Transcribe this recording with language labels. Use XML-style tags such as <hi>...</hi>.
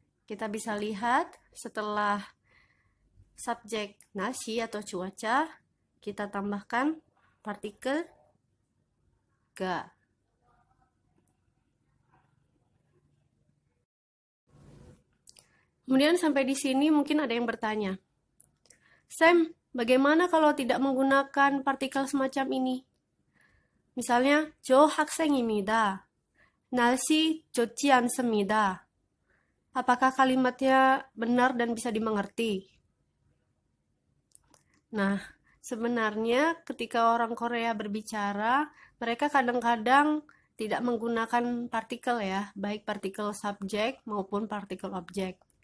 <id>Kita bisa lihat setelah subjek nasi atau cuaca, kita tambahkan partikel ga. Kemudian sampai di sini mungkin ada yang bertanya, Sam, bagaimana kalau tidak menggunakan partikel semacam ini?</id> <ko>Misalnya, 저 학생입니다. 날씨 좋지 않습니다.</ko> <id>Apakah kalimatnya benar dan bisa dimengerti? Nah, sebenarnya ketika orang Korea berbicara, mereka kadang-kadang tidak menggunakan partikel ya, baik partikel subjek maupun partikel objek.</id>